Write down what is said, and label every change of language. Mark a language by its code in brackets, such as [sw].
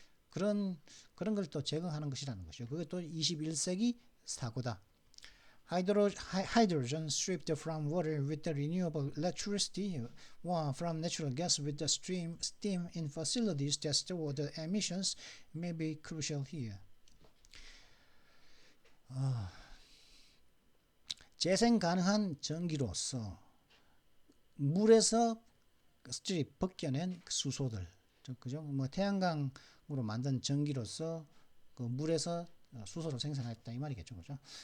[ko] 그런 걸 또 제공하는 것이라는 것이죠. 그게 또 21세기 사고다. [en] Hydrogen stripped from water with the renewable electricity, or from natural gas with the steam in facilities that store the emissions may be crucial here. [ko] 재생 가능한 전기로서 물에서 스트립 벗겨낸 수소들, 그죠? 뭐 태양광으로 만든 전기로서 그 물에서 수소를 생산했다 이 말이겠죠, 그죠?